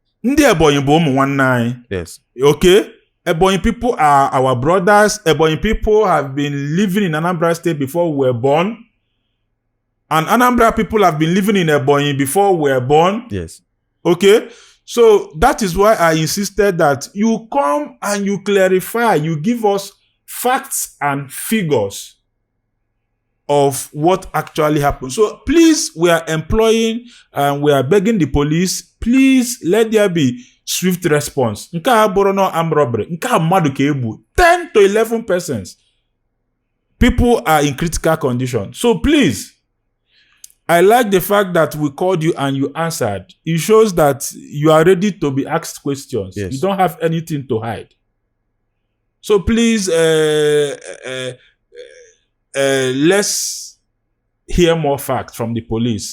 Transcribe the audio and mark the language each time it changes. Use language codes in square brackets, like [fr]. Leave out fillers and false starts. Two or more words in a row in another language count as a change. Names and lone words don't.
[ig] Ndị Ebonyi bụ ụmụ nwanne anyị. [en] Yes. Okay? Ebonyi people are our brothers. Ebonyi people have been living in Anambra State before we were born. And Anambra people have been living in Ebonyi before we were born. Yes. Okay? So that is why I insisted that you come and you clarify, you give us facts and figures of what actually happened. So please, we are employing and we are begging the police, please let there be swift response. [ig] Nke a bụrụ [en] no armed robbery. [ig] Nke a mmadụ ka egbu. [en] 10 to 11 persons. People are in critical condition. So please, I like the fact that we called you and you answered. It shows that you are ready to be asked questions. Yes. You don't have anything to hide. So please, let's hear more facts from the police.